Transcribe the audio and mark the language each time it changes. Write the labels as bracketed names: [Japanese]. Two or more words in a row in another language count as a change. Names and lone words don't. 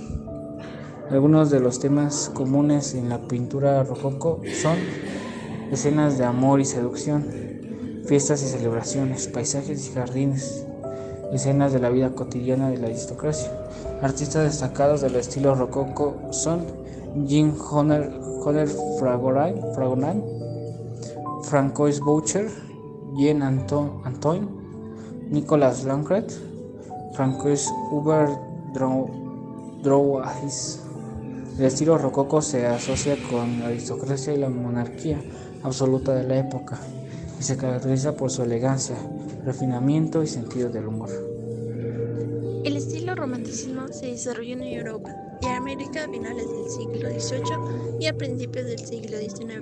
[Spanish] Algunos de los temas comunes en la pintura rococó son escenas de amor y seducción, fiestas y celebraciones, paisajes y jardines, escenas de la vida cotidiana de la aristocracia. Artistas destacados del estilo rococó son Jean Honor Fragonard, Francois Boucher, Jean Antoine, Nicolas Lancret, Francois Hubert Drouais. El estilo rococó se asocia con la aristocracia y la monarquía absoluta de la época y se caracteriza por su elegancia, refinamiento y sentido del humor. El estilo romanticismo se desarrolló en Europa y América a finales del siglo XVIII y a principios del siglo XIX.